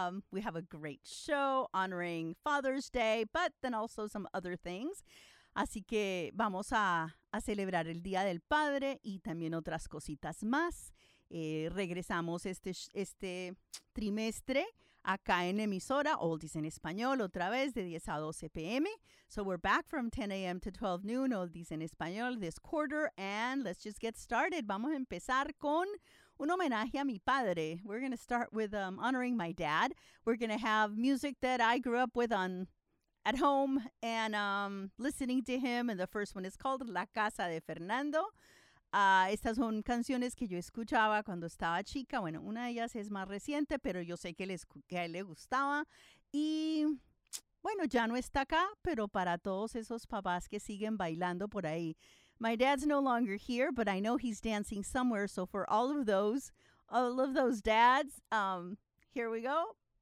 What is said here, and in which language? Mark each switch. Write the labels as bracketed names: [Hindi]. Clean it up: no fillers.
[English] We have a great show honoring Father's Day, but then also some other things. [Spanish] Así que vamos a celebrar el Día del Padre y también otras cositas más. Regresamos este trimestre acá en emisora, Oldies en Español, otra vez de 10 a 12 p.m. [English] So we're back from 10 a.m. to 12 noon, Oldies en Español, this quarter, and let's just get started. [Spanish] Vamos a empezar con un homenaje a mi padre. [English] We're going to start with honoring my dad. We're going to have music that I grew up with at home and listening to him. And the first one is called La Casa de Fernando. [Spanish] Estas son canciones que yo escuchaba cuando estaba chica. Bueno, una de ellas es más reciente, pero yo sé que a él le gustaba. Y bueno, ya no está acá, pero para todos esos papás que siguen bailando por ahí. [English] My dad's no longer here, but I know he's dancing somewhere. So for all of those dads, here we go.